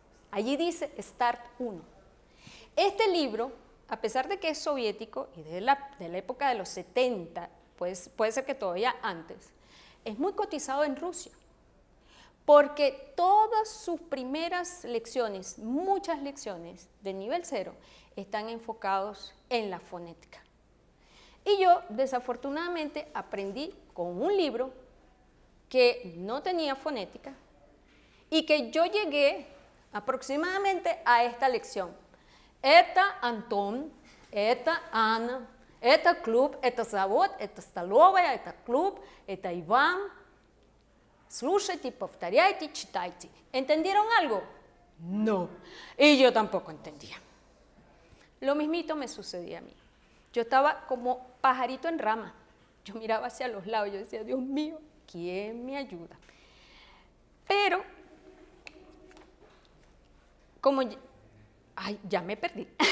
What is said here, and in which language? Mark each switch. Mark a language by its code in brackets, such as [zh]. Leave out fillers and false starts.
[es] Allí dice START 1. Este libro, a pesar de que es soviético y de la época de los 70, pues, puede ser que todavía antes, es muy cotizado en Rusia, porque todas sus primeras lecciones, muchas lecciones de nivel 0, están enfocados en la fonética. Y yo, desafortunadamente, aprendí con un libro que no tenía fonética y que yo llegué aproximadamente a esta lección. [ru] Это Антон, это Анна, это клуб, это завод, это столовая, это клуб, это Иван. Слушайте, повторяйте, читайте. [es] ¿Entendieron algo? No. Y yo tampoco entendía. Lo mismito me sucedía a mí. Yo estaba como pajarito en rama. Yo miraba hacia los lados, yo decía, Dios mío, ¿quién me ayuda? Pero, como, ay, ya me perdí.